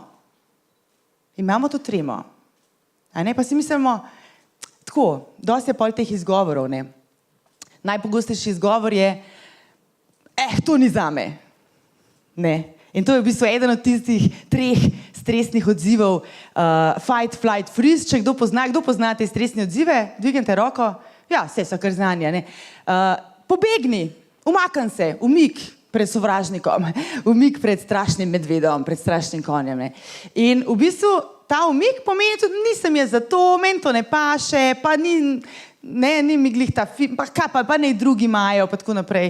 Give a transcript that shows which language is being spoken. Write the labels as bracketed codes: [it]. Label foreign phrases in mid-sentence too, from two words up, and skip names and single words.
[sl] Imamo to tremo. Pa si mislimo, tako, dosti je pol teh izgovorov, Najpogostejši izgovor je, to ni zame. Ne. In to je v bistvu eden od tistih 3 stresnih odzivov, [en] fight, flight, freeze. [sl] Če kdo pozna te stresne odzive, dvignite roko. Ja, vse so kar znanja, ne. Pobegni, umakni se, umik pred sovražnikom, umik pred strašnim medvedom, pred strašnim konjem, ne. In v bistvu ta umik pomeni tudi, nisem je za to, meni to ne paše, pa ni mi glih ta film, pa ne drugi imajo, pa tako naprej.